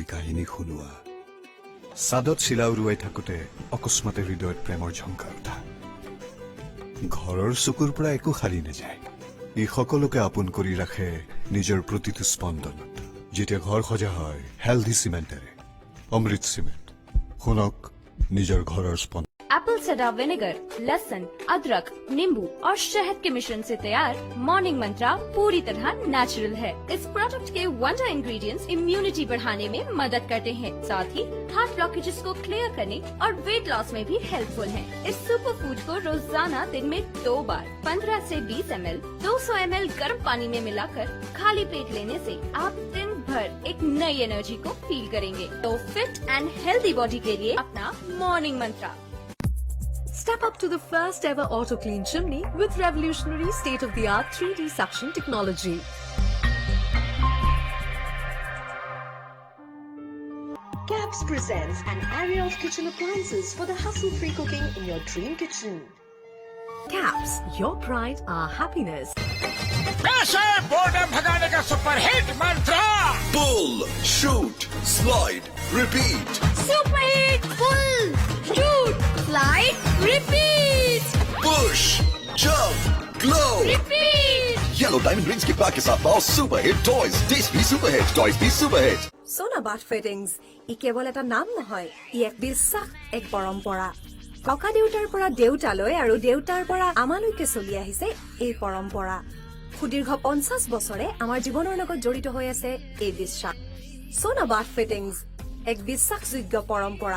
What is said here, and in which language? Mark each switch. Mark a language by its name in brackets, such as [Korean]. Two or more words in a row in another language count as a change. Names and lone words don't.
[Assamese] কাহিনী শুনোৱা চাদত চিলা উৰুৱাই থাকোঁতে অকস্মাতে হৃদয়ত প্ৰেমৰ ঝংকাৰ উঠা ঘৰৰ চকুৰ পৰা একো সাৰি নাযায় ই সকলোকে আপোন কৰি ৰাখে নিজৰ প্ৰতিটো স্পন্দনত যেতিয়া ঘৰ সজা হয় হেল্ডি চিমেণ্টেৰে অমৃত চিমেণ্ট শুনক নিজৰ ঘৰৰ স্পন্দন [Hindi] Apple [English] apple cider vinegar, [Hindi] लहसुन, अदरक, नींबू और शहद के मिश्रण से तैयार मॉर्निंग मंत्रा पूरी तरह नेचुरल है। इस प्रोडक्ट के [English] wonder ingredients immunity [Hindi] बढ़ाने में मदद करते हैं, साथ ही [English] heart blockages [Hindi] को क्लियर करने और [English] weight loss [Hindi] में भी हेल्पफुल हैं। इस [English] super food [Hindi] को रोजाना दिन में 2 बार 15 से 20 ml 200 ml गर्म पानी में मिलाकर खाली पेट लेने से आप दिन भर एक नई एनर्जी को फील करेंगे। तो [English] fit and healthy body [Hindi] के लिए अपना मॉर्निंग मंत्रा। [English] Step up to the first ever auto clean chimney with revolutionary state-of-the-art 3D suction technology. Caps presents an array of kitchen appliances for the hustle-free cooking in your dream kitchen. Caps, your pride, our happiness. [Hindi] कैसे बोर्डम भगाने का [English] super hit [Hindi] मंत्र। [English] Pull, shoot, slide, repeat. Super Hit Pull, Shoot, Slide, Repeat. Push, jump, glow. Repeat. [Hindi] Yellow Diamond Rings के पैक के साथ पाओ [English] super hit toys. [Hindi] टेस्ट भी [English] super hit, toys [Hindi] भी [English] super hit. [Assamese] সোনা বাথ ফিটিংছ ই কেৱল এটা নাম নহয়, ই এক বিশ্বাস, এক পৰম্পৰা। ককা দেউতাৰ পৰা দেউতালৈ আৰু দেউতাৰ পৰা আমালৈকে চলি আহিছে এই পৰম্পৰা। সুদীৰ্ঘ 50 বছৰে আমাৰ জীৱনৰ লগত জড়িত হৈ আছে এই বিশ্বাস। সোনা বাথ ফিটিংছ এক বিশ্বাসযোগ্য পৰম্পৰা।